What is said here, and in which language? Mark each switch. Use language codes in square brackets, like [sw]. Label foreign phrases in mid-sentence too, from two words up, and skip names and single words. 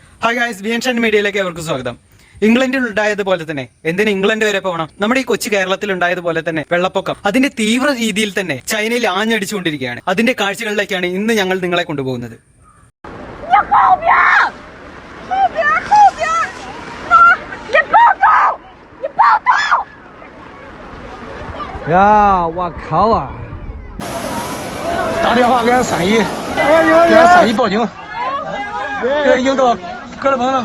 [ml] ഹായ് ഗൈസ്, vnshinemedia അവർക്ക് സ്വാഗതം. ഇംഗ്ലണ്ടിൽ ഉണ്ടായതുപോലെ തന്നെ എന്തിന് ഇംഗ്ലണ്ട് വരെ പോകണം? നമ്മുടെ ഈ കൊച്ചു കേരളത്തിൽ ഉണ്ടായതുപോലെ തന്നെ വെള്ളപ്പൊക്കം അതിന്റെ തീവ്ര രീതിയിൽ തന്നെ ചൈനയിൽ ആഞ്ഞടിച്ചുകൊണ്ടിരിക്കുകയാണ്. അതിന്റെ കാഴ്ചകളിലേക്കാണ് ഇന്ന് ഞങ്ങൾ നിങ്ങളെ കൊണ്ടുപോകുന്നത്. [zh] 打电话给俺3姨，给俺3姨报警，给已经到哥勒峰那个。